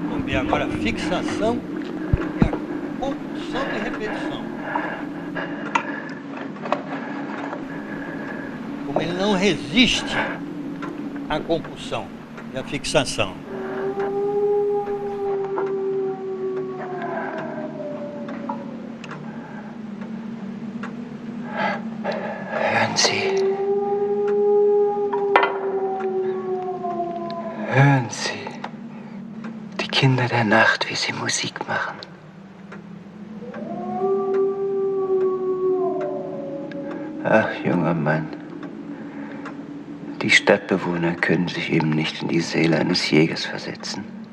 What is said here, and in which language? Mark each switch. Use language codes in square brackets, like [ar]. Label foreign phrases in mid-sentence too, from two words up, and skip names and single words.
[pt] ver agora a fixação e a compulsão de repetição. Como ele não resiste à compulsão e à fixação. [de] Hören Sie. Hören Sie. Die Kinder der Nacht, wie sie Musik machen. Ach, junger Mann. Die Stadtbewohner können sich eben nicht in die Seele eines Jägers versetzen.